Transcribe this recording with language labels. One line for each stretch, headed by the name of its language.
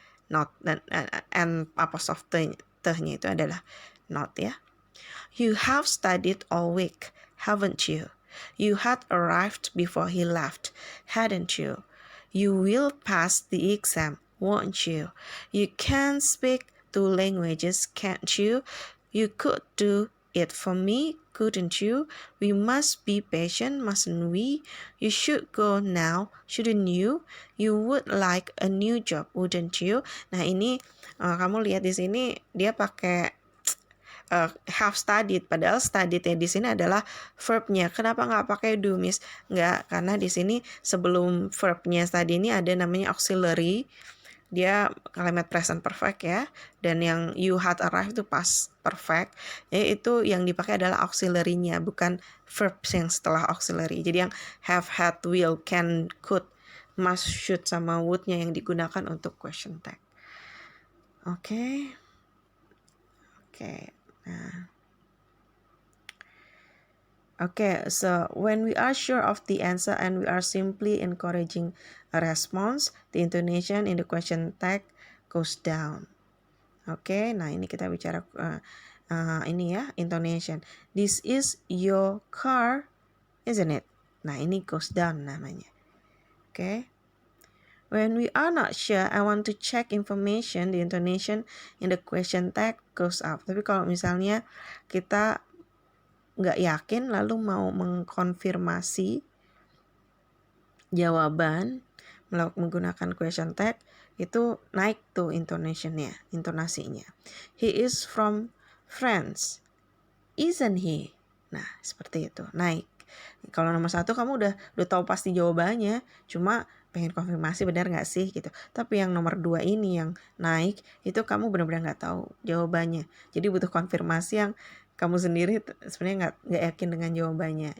Indonesian: Not dan and apostrophe t-nya itu adalah not ya.
English: You have studied all week, haven't you? You had arrived before he left, hadn't you? You will pass the exam, won't you? You can speak 2 languages, can't you? You could do it for me, couldn't you? We must be patient, mustn't we? You should go now, shouldn't you? You would like a new job, wouldn't you?
Indonesian: Nah, ini kamu lihat di sini dia pakai have studied, padahal studied-nya di sini adalah verb-nya. Kenapa nggak pakai do, Miss? Nggak, karena di sini sebelum verb-nya tadi ini ada namanya auxiliary. Dia kalimat present perfect ya, dan yang you had arrived itu past perfect. Itu yang dipakai adalah auxiliary-nya, bukan verb yang setelah auxiliary. Jadi yang have, had, will, can, could, must, should, sama would-nya yang digunakan untuk question tag. Oke. Nah.
English: Okay, so when we are sure of the answer and we are simply encouraging a response, the intonation in the question tag goes down.
Indonesian: Okay, nah ini kita bicara ini ya, intonation.
English: This is your car, isn't it?
Indonesian: Nah, ini
English: goes down
Indonesian: namanya.
English: Okay. When we are not sure, I want to check information, the intonation in the question tag goes up.
Indonesian: Tapi kalau misalnya kita nggak yakin lalu mau mengkonfirmasi jawaban menggunakan question tag, itu naik tuh intonasinya.
English: He is from France, isn't he?
Indonesian: Nah, seperti itu, naik. Kalau nomor 1 kamu udah tahu pasti jawabannya, cuma pengen konfirmasi benar nggak sih gitu. Tapi yang nomor 2 ini yang naik, itu kamu benar-benar nggak tahu jawabannya. Jadi butuh konfirmasi yang kamu sendiri sebenarnya nggak yakin dengan jawabannya.